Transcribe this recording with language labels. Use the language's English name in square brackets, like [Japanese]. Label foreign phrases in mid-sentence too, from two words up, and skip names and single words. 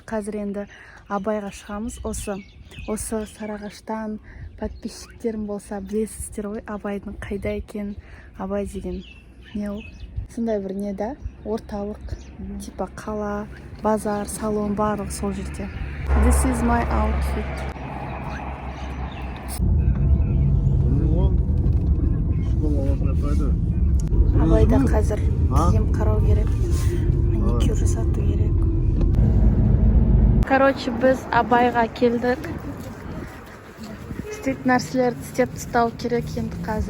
[Kazakh] Қазір енді Абайға шығамыз. Осы Сарыағаштан подписчиктерім болса білесіздер ғой, Абайдың қайда екен. Абай деген не ол? Сондай бір не да? Орталық, типа қала, базар, салон барлығы сол жерде. [English] This is my outfit. [Kazakh] Абайда қазір киім қарау керек, маникюр жасату керек. Короче, біз Абайға келдік. Істейтін нәрселерді істеп тастау керек енді қазір.